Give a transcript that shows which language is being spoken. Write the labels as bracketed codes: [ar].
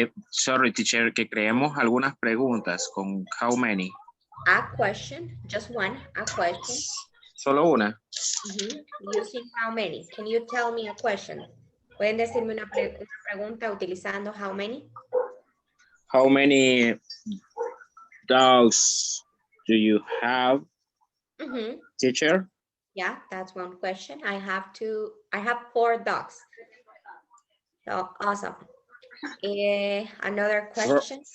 [es] Sorry, teacher, que creemos algunas preguntas con how many. [en] A question, just one, a question. [es] Solo una. [en] Using how many. Can you tell me a question? [es] ¿Pueden decirme una pregunta utilizando how many? [en] How many dogs do you have, teacher? Yeah, that's one question. I have 4 dogs. So awesome. Another question.